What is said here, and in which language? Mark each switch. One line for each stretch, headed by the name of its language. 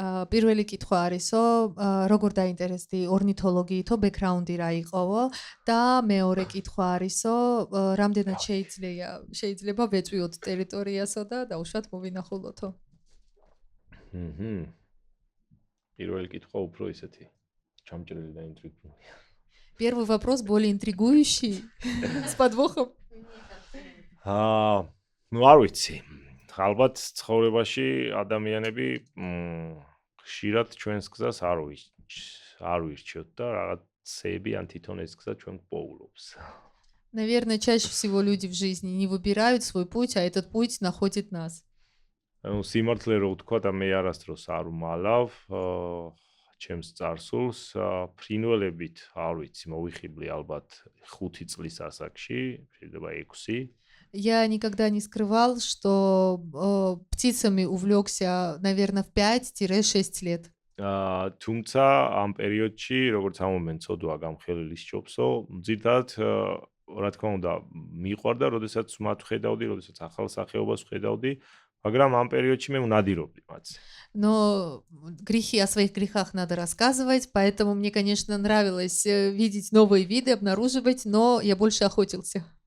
Georgian: პირველი კითხვა არისო, როგორ დაინტერესდი ორნითოლოგიითო ბექგრაუნდი რა იყოვო და მეორე კითხვა არისო, რამდენად შეიძლება ვეწვიოთ ტერიტორიასო და დაუშვათ მოვინახულოთო. პირველი კითხვა უფრო ისეთი ჩამჭრელი და ინტრიგული.
Russian: Первый вопрос более интригующий, с подвохом.
Georgian: Ну, არ ვიცი. ალბათ ცხოვრებაში ადამიანები ხშირად ჩვენს გზას არ ვირჩევთ და რაღაცები ან თვითონ ეს გზა ჩვენ გვპოულობს.
Russian: Наверное, чаще всего люди в жизни не выбирают свой путь, а этот путь находит нас.
Georgian: Ну, სიმართლე რო ვთქვა და მე არასდროს არ ვმალავ ჩემს წარსულს, ფრინველებით არ ვიცი, მოვიხიბლი ალბათ 5 წლის ასაკში, შეიძლება 6.
Russian: Я никогда не скрывал, что птицами увлекся, наверное, в 5-6 лет.
Georgian: თუმცა ამ პერიოდში, როგორც ამომენ ცოდვა გამხელილი სჯობსო, ძირთადად რა თქმა უნდა, მიყვარდა, როდესაც მათ ხედავდი, როდესაც ახალ სახეობას ხედავდი, მაგრამ ამ პერიოდში მე უნადირობდი მათზე.
Russian: Но грехи, о своих грехах надо рассказывать, поэтому мне, конечно, нравилось видеть новые виды, обнаруживать, но я больше охотился.